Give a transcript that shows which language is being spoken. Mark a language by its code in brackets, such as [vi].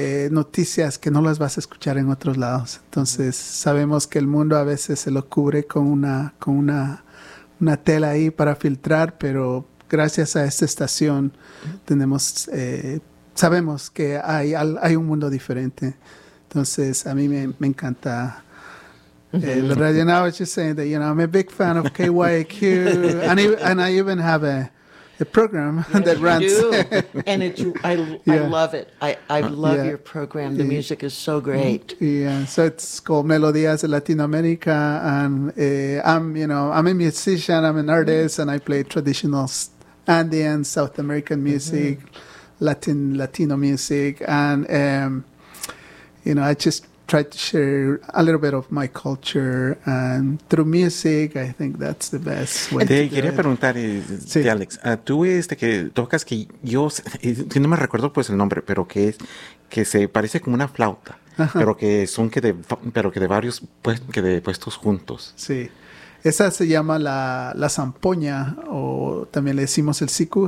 [es] noticias que no las vas a escuchar en otros lados. Entonces, sabemos que el mundo a veces se lo cubre con una tela ahí para filtrar, pero gracias a esta estación tenemos sabemos que hay un mundo diferente. Entonces, a mí me encanta el radio. [en] And I was just saying that, you know, I'm a big fan of KYAQ, and I even have a program that runs. And I love it. I love your program. The music is so great. Yeah, so it's called Melodías de Latinoamérica. And I'm a musician, I'm an artist, and I play traditional Andean, South American music, Latino music. And, you know, I just try to share a little bit of my culture, and through music, I think that's the best way to do it. [es] Te quería preguntar, sí. Alex, tú que tocas, que yo, si no me recuerdo pues el nombre, pero que es, que se parece como una flauta, ajá, pero que son que de, pero que de varios, pues, que de puestos juntos. Sí, esa se llama la zampoña, o también le decimos el sicu.